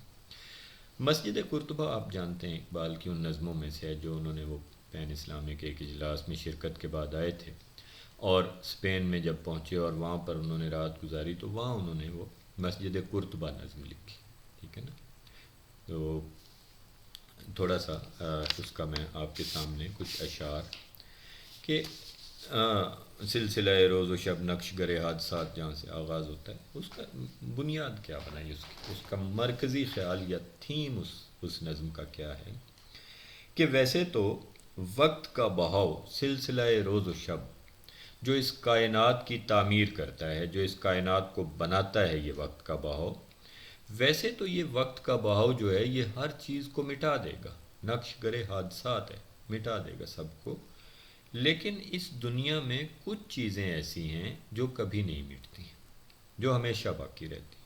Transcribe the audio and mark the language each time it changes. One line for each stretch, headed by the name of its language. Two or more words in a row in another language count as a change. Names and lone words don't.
Urdu: مسجد قرطبہ آپ جانتے ہیں اقبال کی ان نظموں میں سے ہے جو انہوں نے وہ
English: pan Islamic
Urdu: ایک اجلاس میں شرکت کے بعد آئے تھے، اور اسپین میں جب پہنچے اور وہاں پر انہوں نے رات گزاری تو وہاں انہوں نے وہ مسجد قرطبہ نظم لکھی، ٹھیک ہے نا۔ تو تھوڑا سا اس کا میں آپ کے سامنے کچھ اشعار کہ سلسلہ روز و شب نقش گرے حادثات جہاں سے آغاز ہوتا ہے، اس کا بنیاد کیا بنائی، اس کا مرکزی خیال یا تھیم اس نظم کا کیا ہے کہ ویسے تو وقت کا بہاؤ سلسلہ روز و شب جو اس کائنات کی تعمیر کرتا ہے، جو اس کائنات کو بناتا ہے، یہ وقت کا بہاؤ، ویسے تو یہ وقت کا بہاؤ جو ہے یہ ہر چیز کو مٹا دے گا، نقش گرے حادثات ہے، مٹا دے گا سب کو، لیکن اس دنیا میں کچھ چیزیں ایسی ہیں جو کبھی نہیں مٹتی، جو ہمیشہ باقی رہتی ہیں۔